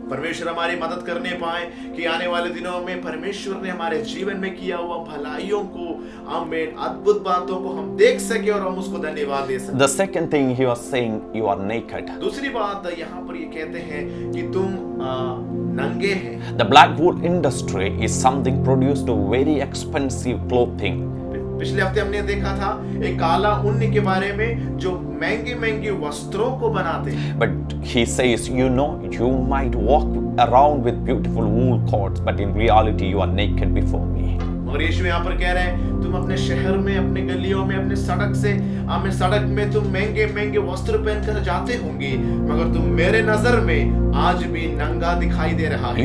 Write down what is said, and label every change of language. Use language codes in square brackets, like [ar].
[hi] परमेश्वर हमारी मदद करने पाए कि आने वाले दिनों में परमेश्वर ने हमारे जीवन में किया हुआ भलाइयों को, आमीन, अद्भुत बातों को हम देख सके और हम उसको धन्यवाद दे सके। [en] The second thing he was saying, you are naked. [hi] दूसरी बात यहाँ पर ये कहते हैं कि तुम नंगे हैं। [en] The black wool industry is something produced very expensive clothing. [hi] पिछले हफ्ते हमने देखा था एक काला ऊन के बारे में जो महंगे महंगे वस्त्रों को बनाते हैं। [en] But he says, you know, you might walk around with beautiful wool coats, but in reality you are naked before me. [hi] मगर यीशु यहाँ पर कह रहे हैं तुम अपने शहर में, अपने गलियों में, अपने सड़क में तुम महंगे महंगे वस्त्र पहनकर जाते होंगे, मगर तुम मेरे नजर में आज भी नंगा दिखाई दे रहा है।